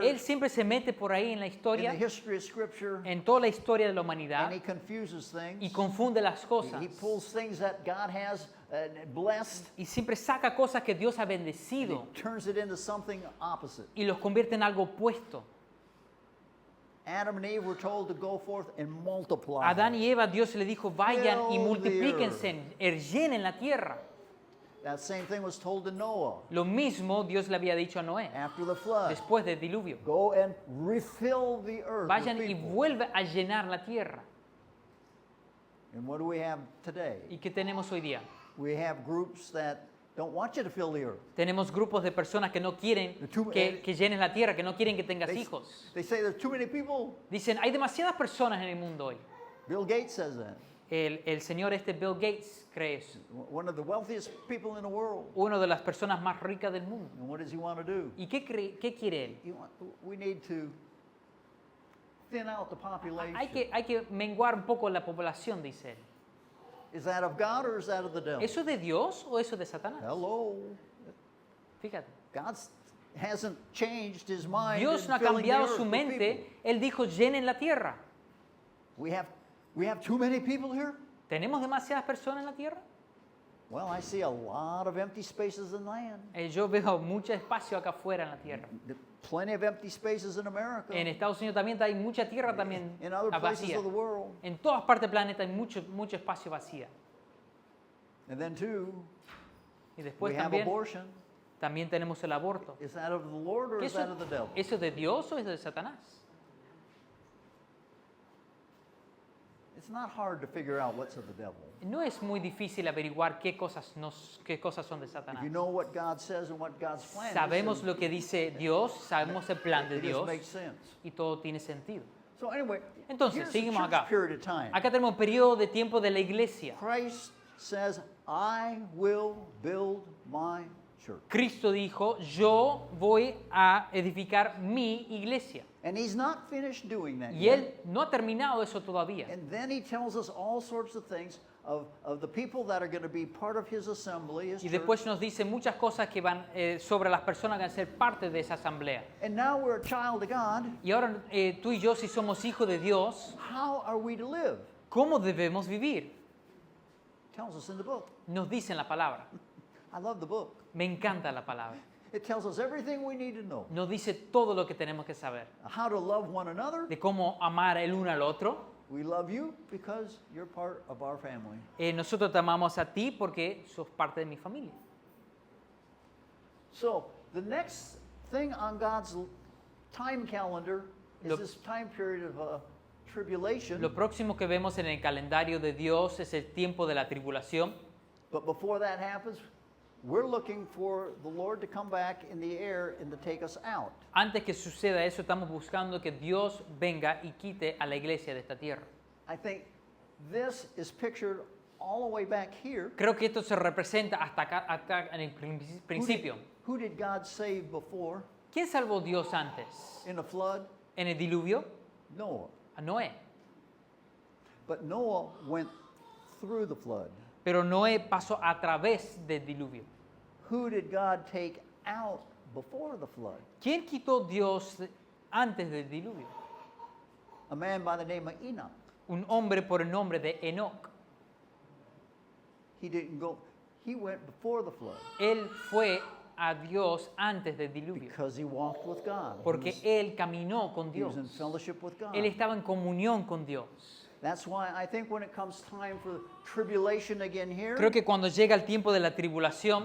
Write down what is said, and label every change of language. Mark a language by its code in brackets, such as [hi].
[es] Él siempre se mete por ahí en la [en] in the [es] historia, [en] history of Scripture, [es] en toda la historia de la [en] and [es] humanidad, [en] he confuses [es] y [en] things. [es] confunde las cosas. [en] He pulls things that God has blessed, [es] Y siempre saca cosas que Dios ha [en] and he [es] bendecido [en] turns it into something opposite. [es] y los convierte en algo opuesto. [en] Adam and Eve were told to go forth and multiply. [es] Adán y Eva, Dios le dijo, vayan y [en] Fill the [es] multiplíquense, llenen la tierra. [en] That same thing was told to Noah [es] Lo mismo Dios le había dicho a Noé, [en] after the flood. [es] después del diluvio. [en] Go and refill the earth [es] Vayan [en] with [es] y [en] people. [es] vuelvan a llenar la tierra. [en] And what do we have today? [es] ¿Y qué tenemos hoy día? [en] We have groups that don't want you to fill the earth. [es] Tenemos grupos de personas que no quieren que llenes la tierra, que no quieren que tengas [en] They, [es] hijos. [en] they say there's too many people. [es] Dicen, hay demasiadas personas en el mundo hoy. [en] Bill Gates says that. [es] El señor Bill Gates cree eso. [en] One of the wealthiest people in the world. [es] Una de las personas más ricas del mundo. [en] And what does he want to do? [es] ¿Y qué quiere él? [en] We need to thin out the population. [es] Hay que menguar un poco la población, dice él. [en] Is that of God or is that of the devil? [es] ¿Eso es de Dios o eso es de Satanás? [en] Hello. [es] Fíjate. [en] God hasn't changed his mind. [es] Dios [en] in [es] no ha [en] filling the [es] cambiado [en] earth [es] su [en] with [es] mente. [en] people. [es] Él dijo, llenen la tierra. [en] We have too many people here? [es] ¿Tenemos demasiadas personas en la tierra? [en] Well, I see a lot of empty spaces in land. [es] Yo veo mucho espacio acá afuera en la tierra. [en] Plenty of empty spaces in America. [es] En Estados Unidos también hay mucha tierra también [en] In other places [es] vacía. [en] of the world. [es] En todas partes del planeta hay mucho espacio vacío. [en] And then too, [es] Y después [en] we have [es] también, [en] abortion. [es] también tenemos el aborto. [en] Is that of the Lord or [es] ¿Qué [en] is that of the devil? [es] ¿Eso es de Dios o es de Satanás? [en] It's not hard to figure out what's of the devil. [es] No es muy difícil averiguar qué cosas son de [en] If [es] Satanás. [en] you know what God says and what God's plan is, [es] Sabemos [en] then [es] lo que dice Dios, sabemos el plan de [en] it just [es] Dios [en] makes sense. [es] y todo tiene sentido. [en] So anyway, [es] Entonces, [en] here's the [es] seguimos [en] church [es] acá. [en] period of time. [es] Acá tenemos un periodo de tiempo de la iglesia. [en] Christ says, I will build my church. [es] Cristo dijo, yo voy a edificar mi iglesia. [en] And he's not finished doing that [es] Y [en] yet. [es] él no ha terminado eso todavía. [en] And then he tells us all sorts of things of the people that are going to be part of his assembly, his [es] Y [en] church. [es] después nos dice muchas cosas que van sobre las personas que van a ser parte de esa asamblea. [en] And now we're a child of God. [es] Y ahora tú y yo, si somos hijos de Dios, [en] How are we to live? [es] ¿cómo debemos vivir? [en] Tells us in the book. [es] Nos dice en la palabra. [en] I love the book. [es] Me encanta la palabra. [en] It tells us everything we need to know. [es] Nos dice todo lo que tenemos que saber. [en] How to love one another. [es] De cómo amar el uno al otro. [en] We love you because you're part of our family. [es] Nosotros te amamos a ti porque sos parte de mi familia. [en] So, the next thing on God's time calendar is [es] Lo- [en] this time period of tribulation. [es] Lo próximo que vemos en el calendario de Dios es el tiempo de la tribulación. [en] But before that happens, we're looking for the Lord to come back in the air and to take us out. [es] Antes que suceda eso, estamos buscando que Dios venga y quite a la iglesia de esta tierra. [en] I think this is pictured all the way back here. [es] Creo que esto se representa hasta acá en el principio. [en] Who did God save before [es] ¿Quién salvó Dios antes? [en] in the flood? [es] En el diluvio, [en] Noah. [es] a Noé. [en] But Noah went through the flood. [es] Pero Noé pasó a través del diluvio. [en] Who did God take out before the flood? [es] ¿Quién quitó Dios antes del diluvio? [en] A man by the name of Enoch. [es] Un hombre por el nombre de Enoc. [en] He didn't go, he went before the flood [es] Él fue a Dios antes del diluvio. [en] because he walked with God. [es] Porque él caminó con [en] He was [es] Dios. [en] in fellowship with God. [es] Él estaba en comunión con Dios. [en] That's why I think when it comes time for tribulation again here, [es] Creo que cuando llega el tiempo de la tribulación,